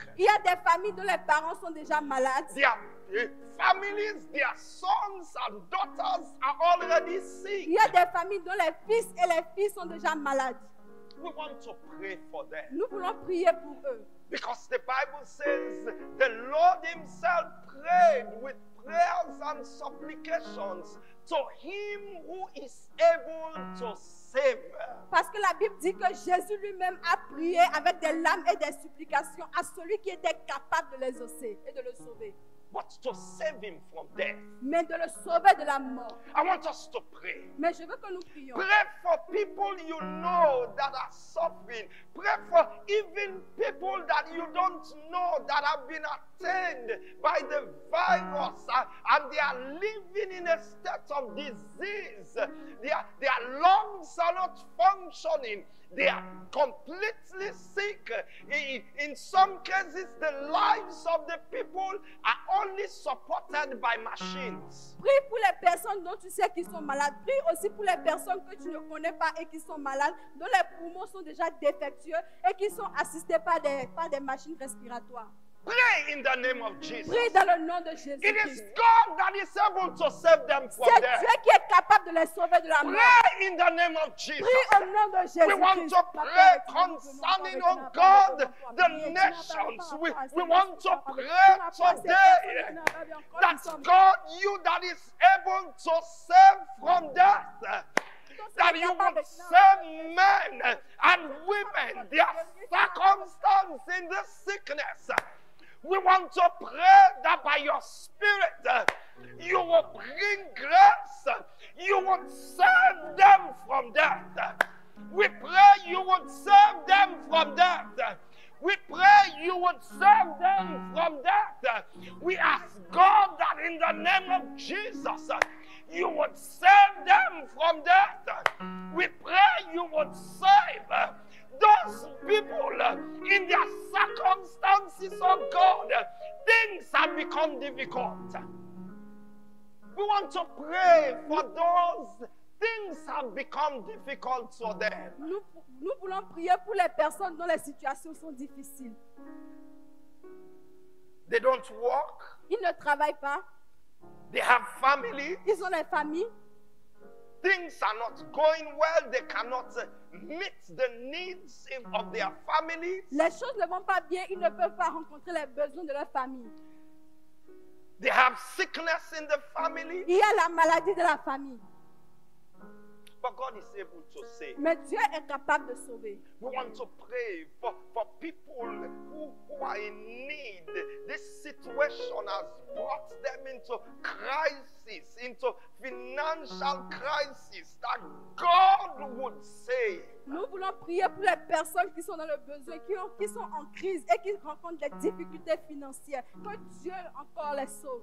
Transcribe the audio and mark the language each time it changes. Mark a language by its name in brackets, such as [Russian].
[French] Il y a des familles dont les parents sont déjà malades. [English] Their families, their sons and daughters are already sick. [French] Il y a des familles dont les fils et les filles sont déjà malades. [English] We want to pray for them. [French] Nous voulons prier pour eux. [English] Because the Bible says the Lord himself prayed with prayers and supplications to him who is able to save. [French] Parce que la Bible dit que Jésus lui-même a prié avec des larmes et des supplications à celui qui était capable de les exaucer et de le sauver. [English] But to save him from death. [French] Mais de le sauver de la mort. [English] I want us to pray. [French] Mais je veux que nous prions. [English] Pray for people you know that are suffering. Pray for even people that you don't know that have been attained by the virus and they are living in a state of disease. Their lungs are not functioning. They are completely sick. In some cases, the lives of the people are only supported by machines. [French] Prie pour les personnes dont tu sais qu'ils sont malades. Prie aussi pour les personnes que tu ne connais pas et qui sont malades, dont les poumons sont déjà défectueux et qui sont assistés par des machines respiratoires. [English] Pray in the name of Jesus. [French] Prie dans le nom de [English] It is [French] Jésus-Christ. [English] God that is able to save them from [French] C'est [English] death. [French] Dieu qui est capable de les sauver de la mort. [English] Pray in the name of Jesus. [French] Prie au nom de Jésus-Christ. [English] We want to pray concerning, oh God, the nations. We want to pray today that God, you that is able to save from death, that you would save men and women, their circumstance in this sickness. We want to pray that by your Spirit, you will bring grace. You would save them from death. We pray you would save them from death. We pray you would save them from death. We ask God that in the name of Jesus, you would save them from death. We pray you would save those people in their circumstances, oh God. Things have become difficult. We want to pray for those things have become difficult for them. [French] Nous voulons prier pour les personnes dont les situations sont difficiles. [English] They don't work. [French] Ils ne travaillent pas. [English] They have families. [French] Ils ont des familles. [English] Things are not going well. They cannot meet the needs of their families. [French] Les choses ne vont pas bien. Ils ne peuvent pas rencontrer les besoins de leur famille. [English] They have sickness in the family. [French] Il y a la maladie de la famille. [English] But God is able to save. [French] Mais Dieu est capable de sauver. [English] We want to pray for people who are in need. This situation has brought them into crisis, into financial crisis, that God would save. [French] Nous voulons prier pour les personnes qui sont dans le besoin, qui sont en crise et qui rencontrent des difficultés financières. Que Dieu encore les sauve.